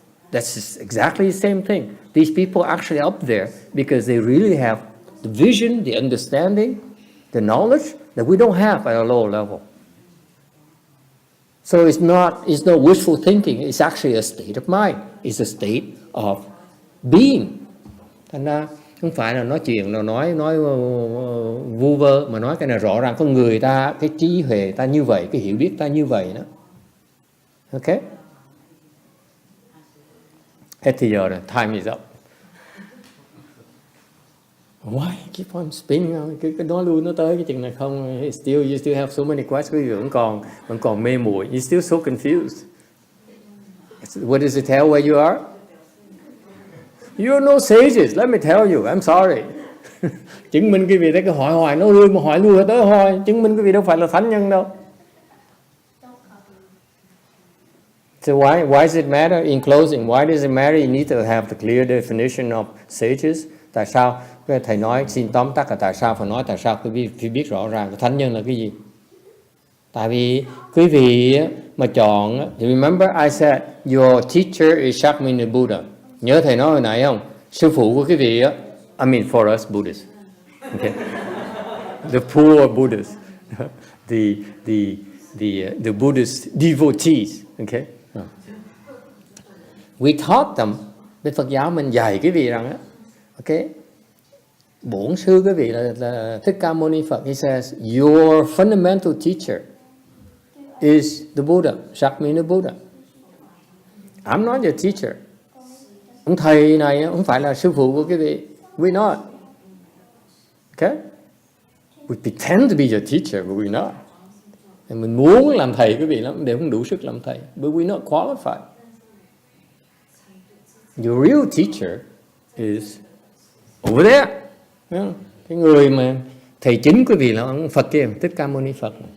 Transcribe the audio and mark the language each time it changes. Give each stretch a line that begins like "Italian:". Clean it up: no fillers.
English: That's exactly the same thing. These people are actually up there because they really have the vision, the understanding, the knowledge that we don't have at a lower level. So it's not wishful thinking. It's actually a state of mind. It's a state of being.
Vietnamese: Thành ra không phải là nói chuyện là nói vu vơ, mà nói cái này rõ ràng con người ta, cái trí huệ ta như vậy, cái hiểu biết ta như vậy đó. Ok? Hết thì giờ rồi,
English: time is up. Why keep on spinning?
Vietnamese: Cứ nói luôn nó tới cái chừng này không.
English: You still have so many questions.
Vietnamese: Vẫn còn mê muội.
English: You're still so confused. What does it tell where you are? You're no sages. Let me tell you. I'm sorry.
Vietnamese: Chứng minh cái vị đấy, cái hỏi nó lui mà hỏi lui tới hỏi. Chứng minh cái vị đâu phải là thánh nhân đâu.
English: So why does it matter? In closing, why does it matter? You need to have the clear definition of sages.
Vietnamese: Tại sao? Thầy nói xin tóm tắt là tại sao phải nói tại sao quý vị biết rõ ràng thánh nhân là cái gì. Tại vì quý vị mà chọn,
English: remember I said your teacher is Shakyamuni Buddha.
Vietnamese: Nhớ thầy nói hồi nãy không? Sư phụ của quý vị á,
English: I mean for us Buddhists, okay? The poor Buddhists, the Buddhist devotees, okay? We taught them.
Vietnamese: Bên Phật giáo mình dạy quý vị rằng á, okay? Bổn sư quý vị là Thích Ca Mâu Ni Phật.
English: He says your fundamental teacher is the Buddha, Shakyamuni Buddha. I'm not your teacher.
Vietnamese: Ông thầy này không phải là sư phụ của quý vị.
English: We're not. Okay? We pretend to be your teacher, but we're not.
Vietnamese: Mình muốn làm thầy quý vị lắm, để không đủ sức làm thầy.
English: But we're not qualified. Your real teacher is over there.
Vietnamese: Cái người mà thầy chính quý vị là ông Phật kia, Thích Ca Mâu Ni Phật.